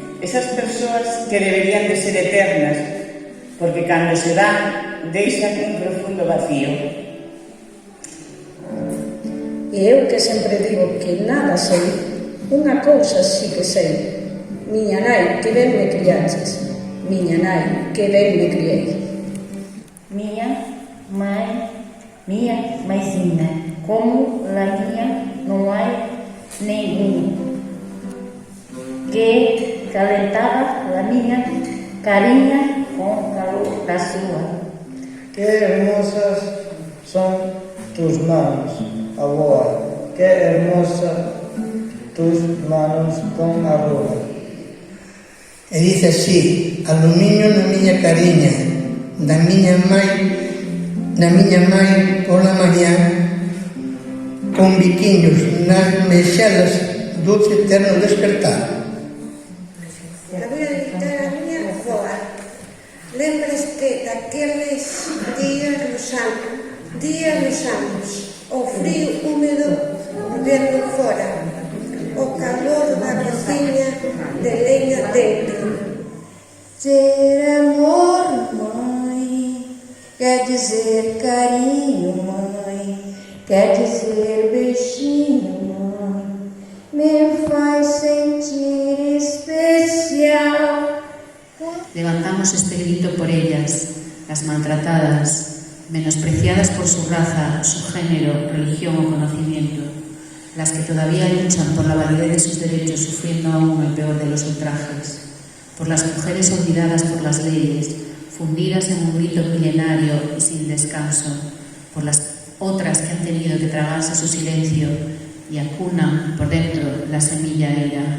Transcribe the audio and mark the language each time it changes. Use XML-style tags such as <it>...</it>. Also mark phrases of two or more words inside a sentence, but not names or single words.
<gl>Esas persoas que deberían de ser eternas, porque cando se van, deixan un profundo vacío. E eu que sempre digo que nada sei, unha cousa sí que sei. Miña nai, que ben me criaches. Miña nai, que ben me criei.</gl> <pt>Minha mãezinha, como a minha não há nenhum, que calentava a minha carinha com calor da sua.</pt> <es>Que hermosas son tus manos, aboa, que hermosa tus manos con arroba.</es> <gl>E dice así: alumiño na miña cariña, da miña mãe pola mañá, con biquiños nas mexelas dulce eterno despertar.</gl> <es>La voy a dedicar a</es> <gl>miña avó. Lembras-te daqueles días losanos, o frío húmedo vendo fora, o calor da cociña de leña dentro.</gl> <pt>Ter amor, mãe, quer dizer carinho, mãe, quer dizer beijinho, mãe, me faz sentir especial.</pt> <es>Levantamos este grito por ellas, las maltratadas, menospreciadas por su raza, su género, religión o conocimiento, las que todavía luchan por la validez de sus derechos sufriendo aún el peor de los ultrajes, por las mujeres olvidadas por las leyes, fundidas en un grito milenario y sin descanso, por las otras que han tenido que tragarse su silencio y acunan por dentro la semilla herida.</es>